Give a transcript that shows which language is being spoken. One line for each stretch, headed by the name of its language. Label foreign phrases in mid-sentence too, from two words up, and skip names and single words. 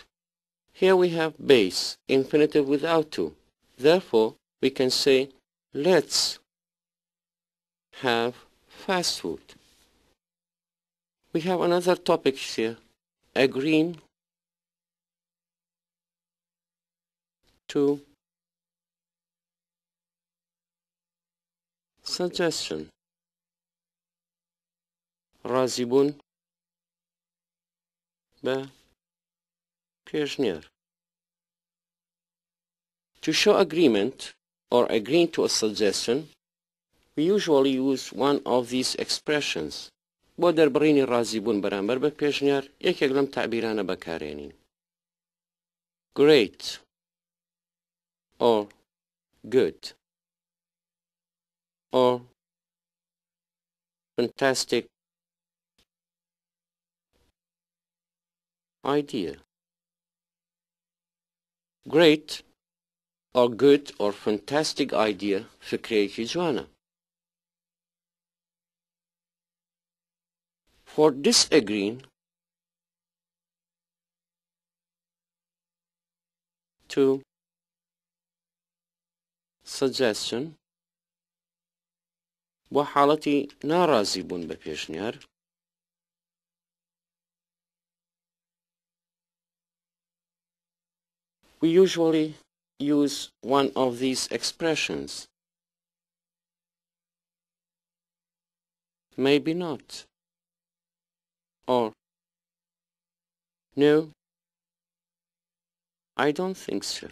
English: Here we have base, infinitive without to. Therefore, we can say let's have fast food. We have another topic here, agreeing to suggestion.
Central Kurdish: راضیبون به پیشنهاد.
English: To show agreement or agreeing to a suggestion, we usually use one of these expressions.
Central Kurdish: با دربارینی راضی بوون بەرامبەر بە پێشنیار یەکێک لەم تعبیرانە بەکارێنین.
English: Great or good or fantastic idea. Great or good or fantastic idea
Central Kurdish: فكرەیەکی جوانە.
English: For disagreeing to suggestion
Central Kurdish: بۆ حاڵەتی ناڕازی بوون بە پێشنیار
English: we usually use one of these expressions. Maybe not. Or no, I don't think so.